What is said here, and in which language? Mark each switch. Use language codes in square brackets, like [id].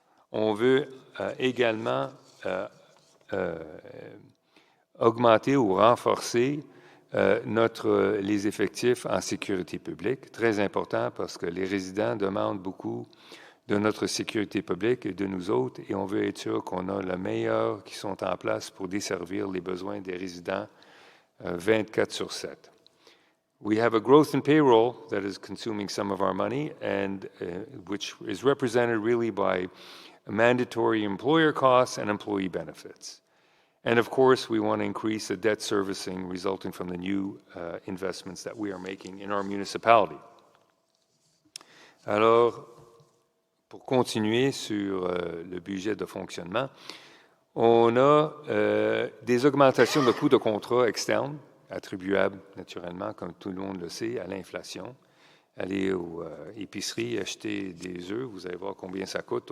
[fr] On veut également augmenter ou renforcer les effectifs en sécurité publique. Très important parce que les résidents demandent beaucoup de notre sécurité publique et de nous autres, et on veut être sûr qu'on a le meilleur qui sont en place pour desservir les besoins des résidents 24/7. [en] We have a growth in payroll that is consuming some of our money, and which is represented really by mandatory employer costs and employee benefits. And of course, we want to increase the debt servicing resulting from the new investments that we are making in our municipality. [fr] Alors, pour continuer sur le budget de fonctionnement, on a des augmentations de coûts de contrats externes, attribuables naturellement, comme tout le monde le sait, à l'inflation. Allez aux épiceries, acheter des œufs, vous allez voir combien ça coûte.